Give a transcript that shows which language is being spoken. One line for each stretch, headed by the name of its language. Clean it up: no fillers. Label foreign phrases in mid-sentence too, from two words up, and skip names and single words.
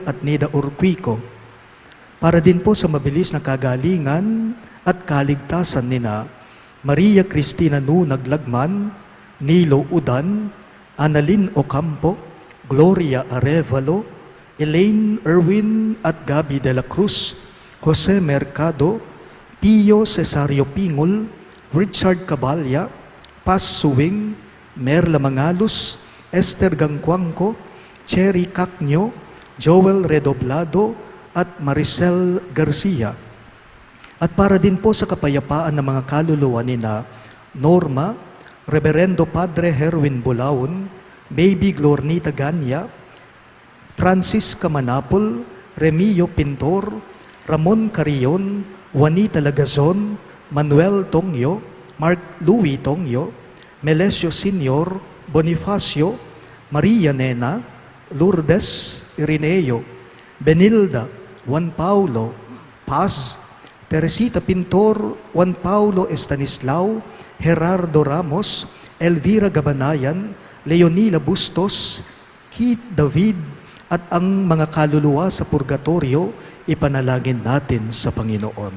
Filipino: at Nida Urquico, para din po sa mabilis na kagalingan at kaligtasan nina Maria Cristina Nu Naglagman, Nilo Udan, Annalyn Ocampo, Gloria Arevalo, Elaine Erwin at Gabi de la Cruz, Jose Mercado, Pio Cesario Pingol, Richard Cabalya, Paz Suwing, Merla Mangalos, Esther Gangcuangco, Cherry Cacnyo, Joel Redoblado at Maricel Garcia. At para din po sa kapayapaan ng mga kaluluwa nina Norma, Reverendo Padre Herwin Bulaon, Baby Glornita Ganya, Francis Camanapol, Remio Pintor, Ramon Carrion, Juanita Lagazon, Manuel Tongyo, Mark Louis Tongyo, Melesio Senior, Bonifacio, Maria Nena, Lourdes Irineo, Benilda, Juan Paulo, Paz, Teresita Pintor, Juan Paulo Estanislao, Gerardo Ramos, Elvira Gabanayan, Leonila Bustos, Keith David, at ang mga kaluluwa sa purgatorio, ipanalangin natin sa Panginoon.